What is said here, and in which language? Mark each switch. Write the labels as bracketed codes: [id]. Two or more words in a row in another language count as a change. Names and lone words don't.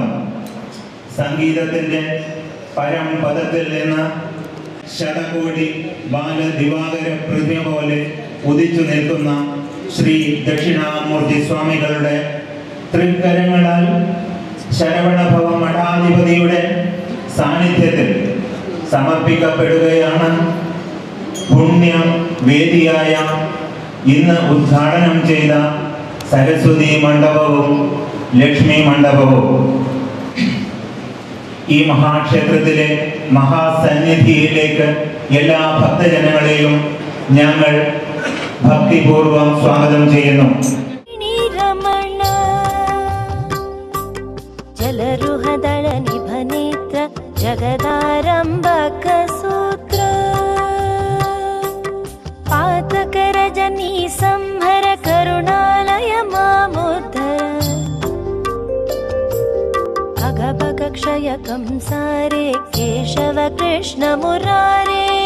[ml] സംഗീതത്തിൻ്റെ പരംപദത്തിൽ നിന്ന് ശതകോടി ബാലദിവാകര പ്രതിമ പോലെ ഉദിച്ചു നിൽക്കുന്ന ശ്രീ ദക്ഷിണാമൂർത്തി സ്വാമികളുടെ തൃക്കരങ്ങളാൽ ശരവണഭവ മഠാധിപതിയുടെ സാന്നിധ്യത്തിൽ സമർപ്പിക്കപ്പെടുകയാണ് പുണ്യ വേദിയായ ഇന്ന് ഉദ്ഘാടനം ചെയ്ത സരസ്വതി മണ്ഡപവും ലക്ഷ്മി മണ്ഡപവും. ഈ മഹാക്ഷേത്രത്തിലെ മഹാസന്നിധിയിലേക്ക് എല്ലാ ഭക്തജനങ്ങളെയും ഞങ്ങൾ ഭക്തിപൂർവം സ്വാഗതം ചെയ്യുന്നു. [sa] जलरुहदल निभनेत्र जगदारम्भक सूत्र जनी संहर करुणालय मामुद्धर भगभग क्षय कंसारे केशव कृष्ण मुरारे